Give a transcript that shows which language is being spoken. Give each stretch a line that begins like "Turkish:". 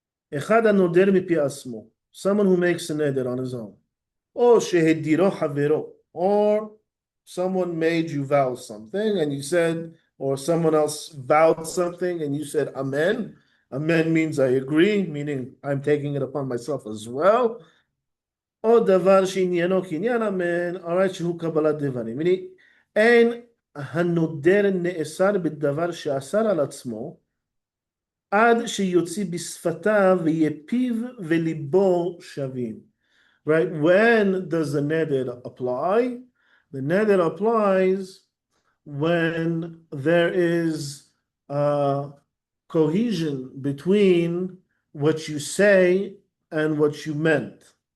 Hebrew: Echad hanoder mipi asmo,
English: someone who makes a neder on his own.
Hebrew: Or shehediro havero,
English: or someone made you vow something and you said, or someone else vowed something and you said amen. Amen means I agree, meaning I'm taking it upon myself as well.
Hebrew: או דבר שעניינו קניין אמן, alright, שהוא קבלת דברים. אין הנודר נאסר בדבר שאסר על עצמו, עד שיוציא בשפתיו ויהיה פיו וליבו שווים.
English: Right? When does the neder apply? The neder applies when there is cohesion between what you say and what you meant.